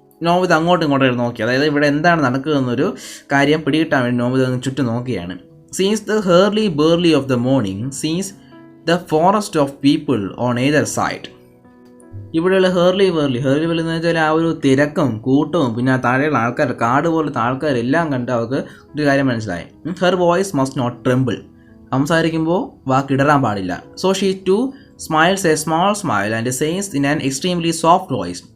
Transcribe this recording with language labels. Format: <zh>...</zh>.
<ml>നോമിത അങ്ങോട്ടും ഇങ്ങോട്ടും നോക്കി, അതായത് ഇവിടെ എന്താണ് നടക്കുന്നതെന്നൊരു കാര്യം പിടികിട്ടാൻ വേണ്ടി നോമിത ചുറ്റും നോക്കിയാണ്.</ml> <en>Since the hurly burly of the morning, sees the forest of people on either side.</en> <ml>ഇവിടെയുള്ള ഹേർലി എന്ന് വെച്ചാൽ ആ ഒരു തിരക്കും കൂട്ടവും പിന്നെ താഴെയുള്ള ആൾക്കാർ, കാട് പോലത്തെ ആൾക്കാരെല്ലാം കണ്ട് അവർക്ക് ഒരു കാര്യം മനസ്സിലായി.</ml> <en>Her voice must not tremble.</en> <ml>സംസാരിക്കുമ്പോൾ വാക്കിടറാൻ പാടില്ല.</ml> <en>So she to smiles a small smile and says in an extremely soft voice.</en>